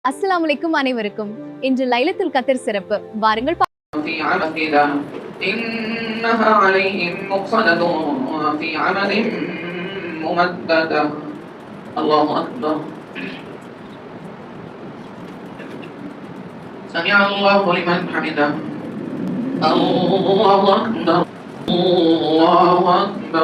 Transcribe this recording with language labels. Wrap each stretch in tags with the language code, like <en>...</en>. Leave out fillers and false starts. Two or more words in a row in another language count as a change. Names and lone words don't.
<ta>அஸ்ஸலாமு அலைக்கும் அனைவருக்கும். இன்று லைலத்துல் கத்ர் சிறப்பு. வாருங்கள்</ta> <ar>إنها عليهم مؤصدة في عمد ممددة. الله أكبر. سمع الله لمن حمده. الله أكبر. الله أكبر.</ar>